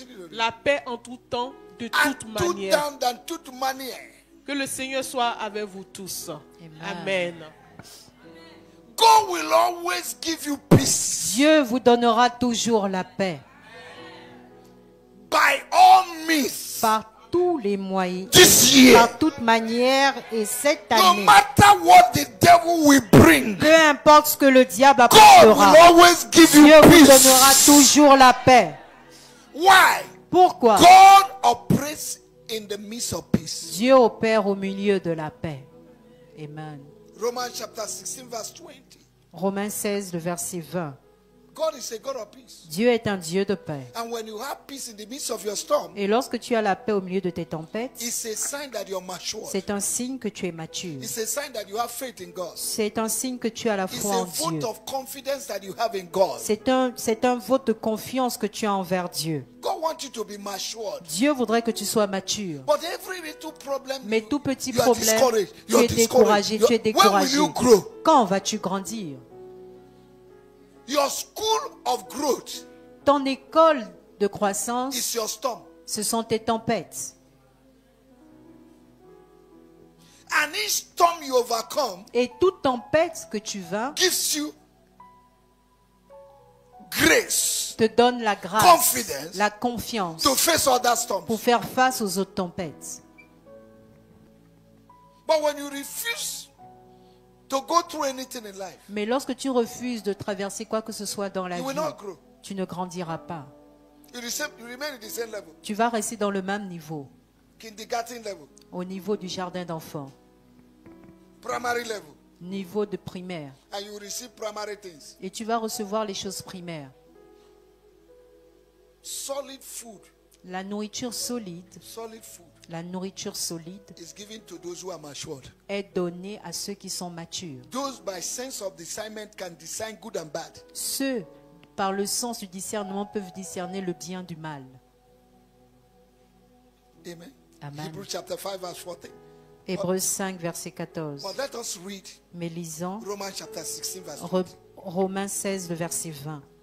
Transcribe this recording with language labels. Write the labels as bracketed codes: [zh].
[fr] La paix en tout temps, de toute manière. Que le Seigneur soit avec vous tous. Amen. [en] God will always give you peace. [fr] Dieu vous donnera toujours la paix. [en] By all means. [fr] Par tous les moyens, par toute manière, et cette année, [en] no matter what the devil will bring, [fr] peu importe ce que le diable apportera, Dieu vous donnera toujours la paix. [en] Why? [fr] Pourquoi? [en] God operates in the midst of peace. [fr] Dieu opère au milieu de la paix. Amen. [en] Romans chapter 16 verse 20. [fr] Romains 16, le verset 20. [en] God is a God of peace. [fr] Dieu est un Dieu de paix. [en] And when you have peace in the midst of your storm, [fr] et lorsque tu as la paix au milieu de tes tempêtes, [en] it's a sign that you're mature. [fr] C'est un signe que tu es mature. [en] It's a sign that you have faith in God. [fr] C'est un signe que tu as la foi en Dieu. [en] It's a vote of confidence that you have in God. [fr] C'est un vote de confiance que tu as envers Dieu. [en] God wants you to be matured. [fr] Dieu voudrait que tu sois mature. [en] But every little problem, [fr] mais tout petit problème, tu es découragé, tu es découragé. Quand vas-tu grandir? [en] Your school of growth, [fr] ton école de croissance, [en] is your storm. [fr] Ce sont tes tempêtes. [en] And each storm you overcome, [fr] et toute tempête que tu vaincs, [en] gives you grace, [fr] te donne la grâce, la confiance [en] to face other storms. [fr] Pour faire face aux autres tempêtes. [en] But when you refuse to go through anything in life, [fr] mais lorsque tu refuses de traverser quoi que ce soit dans la [en] you [fr] vie, [en] will not grow. [fr] Tu ne grandiras pas. [en] You remain at the same level. [fr] Tu vas rester dans le même niveau. [en] Kindergarten level. [fr] Au niveau du jardin d'enfants. [en] Primary level. [fr] Niveau de primaire. [en] And you receive primary things. [fr] Et tu vas recevoir les choses primaires. [en] Solid food. [fr] La nourriture solide. [en] Solid food. [fr] La nourriture solide [en] is given to those who are matured. [fr] Est donnée à ceux qui sont matures. [en] Those by sense of discernment can discern good and bad. [fr] Ceux par le sens du discernement peuvent discerner le bien du mal. Amen. Amen. [en] Hebrews chapter 5 verse 14. [fr] Hébreux 5 verset 14. [en] But let us read [fr] Mais lisons [en] Romans chapter 16 verse 20. [fr] Romains 16 le verset 20.